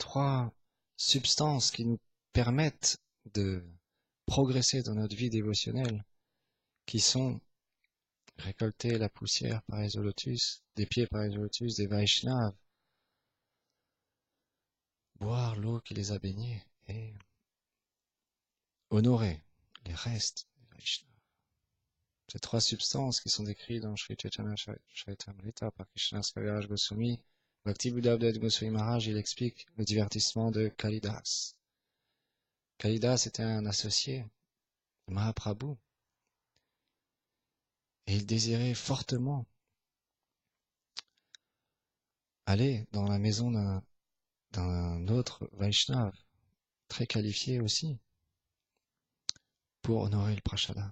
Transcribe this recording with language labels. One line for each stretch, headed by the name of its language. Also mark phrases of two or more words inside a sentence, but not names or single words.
French: 3 substances qui nous permettent de progresser dans notre vie dévotionnelle, qui sont récolter la poussière par les lotus, des pieds par les lotus, des Vaishnavas, boire l'eau qui les a baignés et honorer les restes des Vaishnavas. Ces 3 substances qui sont décrites dans Sri Chaitanya Charitamrita par Krishnadas Kaviraj Goswami, Bhakti Buddha Goswami Maharaj, il explique le divertissement de Kalidas. Kalidas était un associé de Mahaprabhu et il désirait fortement aller dans la maison d'un autre Vaishnava, très qualifié aussi, pour honorer le Prashadam.